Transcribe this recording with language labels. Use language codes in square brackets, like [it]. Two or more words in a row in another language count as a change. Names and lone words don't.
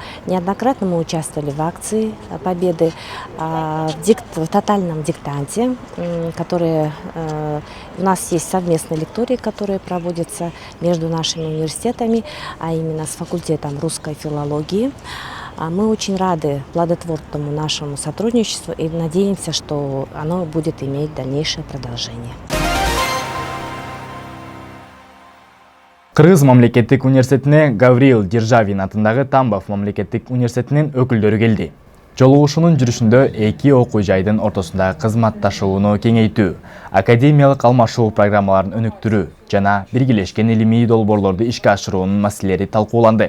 [ru] Неоднократно мы участвовали в акции Победы, в тотальном диктанте, у нас есть совместные лектории, которые проводятся между нашими университетами, а именно с факультетом русской филологии. Мы очень рады плодотворному нашему сотрудничеству и надеемся, что оно будет иметь дальнейшее продолжение. [ky] Кыргыз мамлекеттик университетине Гавриил Державин атындагы Тамбов мамлекеттик университетинин өкүлдөрү келди. Жолугушуунун жүрүшүндө эки окуу жайдын ортосундагы кызматташууну кеңейтүү, академиялык алмашуу программаларын өнүктүрүү жана биргелешкен илимий долбоорлорду ишке ашыруунун маселелери талкууланды.